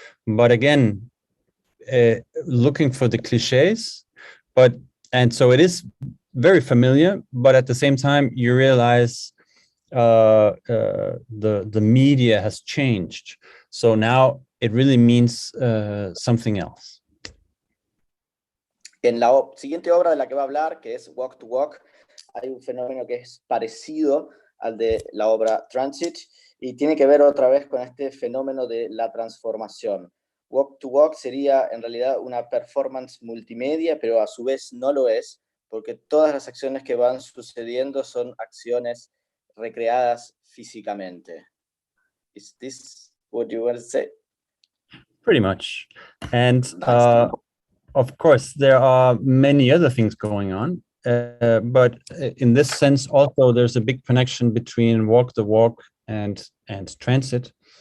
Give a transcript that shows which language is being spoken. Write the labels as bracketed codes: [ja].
[en] But again, looking for the cliches, and so it is very familiar, but at the same time you realize the media has changed. So now it really means something else. [es] En la siguiente obra de la que va a hablar, que es Walk to Walk, hay un fenómeno que es parecido al de la obra Transit y tiene que ver otra vez con este fenómeno de la transformación. Walk to Walk sería en realidad una performance multimedia, pero a su vez no lo es, porque todas las acciones que van sucediendo son acciones recreadas físicamente. [en] Is this what you want to say? Pretty much. And of course, there are many other things going on, but in this sense, also there's a big connection between Walk the Walk and Transit.